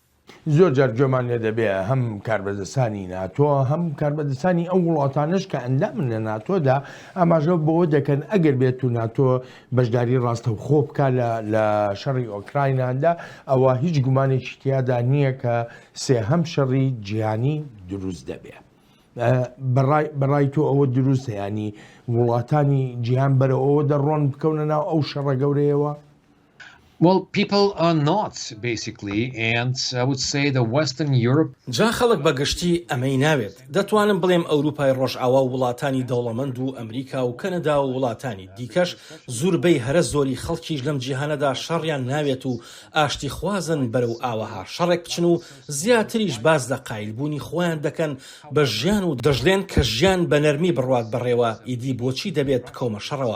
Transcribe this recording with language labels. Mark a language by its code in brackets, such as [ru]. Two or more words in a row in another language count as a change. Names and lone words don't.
[ckb] زۆر جار گوێمان لێ دەبێ هەم کاربەدەستانی ناتۆ هەم کاربەدەستانی ئەو وڵاتانش کە ئەندامن لە ناتۆدا ئاماژە بۆ دەکەن ئەگەر بێت و ناتۆ بەشداری ڕاستە و خۆ بکە لە شەڕی ئۆکراینادا ئەوە هیچ گومانێکی تیادا نییە کە سێهەم شەڕی جیهانی دروست دەبێت. بەڕای تۆ ئەوە دروستە ینی وڵاتانی جیهان بەرەوە دەڕۆن بکەونە ناو ئەو شەڕە گەورەیەوە؟ [en] Well, people are not, basically, and I would say the Western Europe... [ckb] جا خەڵک بەگشتی ئەمەی ناوێت. دەتوانم بڵێم ئەوروپای ڕۆژئاوا و وڵاتانی دەوڵەمەند و ئەمریکا و کەنەدا و وڵاتانی دیکەش زۆربەی هەرە زۆری خەڵکیش لەم جیهانەدا شەڕیان ناوێت و ئاشتی خوازن بەرەو ئاوەها شەڕێک بچن و زیاتریش باز لە قایلبوونی خۆیان دەکەن بە ژیان و دەژڵێن کە ژیان بە نەرمی بڕوات بڕێوە ئیدی بۆچی دەبێت بکەومە شەڕەوە.